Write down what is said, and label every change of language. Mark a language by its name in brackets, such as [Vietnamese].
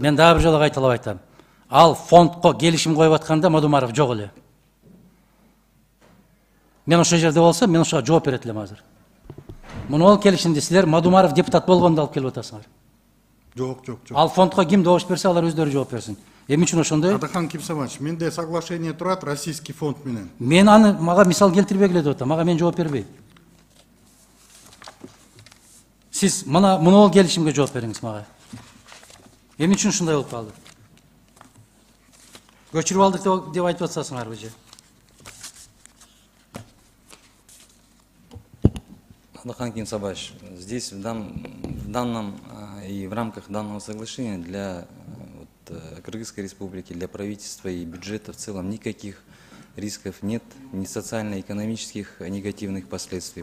[Kyrgyz] Мен дагы бир жолу кайталап айтам. Ал фондко келишим коюп атканда Мадумаров жок эле. Мен ошол жерде болсом, мен ошого жооп берет элем азыр. Муну келишимди силер Мадумаров депутат болгондо алып келип атасыңар. Жок. Ал фондко ким добуш берсе, алар өздөрү жооп берсин. Эмне үчүн ошондой? Адахан Кимсамович, менде соглашение турат [Russian] российский [Kyrgyz] фонд менен. Мен аны мага мисал келтирбегиле деп атам. Мага мен жооп бербейм. Сиз мына келишимге жооп бериңиз мага. Эмне үчүн ушундай болуп калды? Көчүрүп алдык деп айтып атасыңарбы же? [Russian] Адахан Кимсабаевич, здесь в данном и в рамках данного соглашения для Кыргызской республики, для правительства и бюджета в целом никаких рисков нет, ни социально-экономических негативных последствий.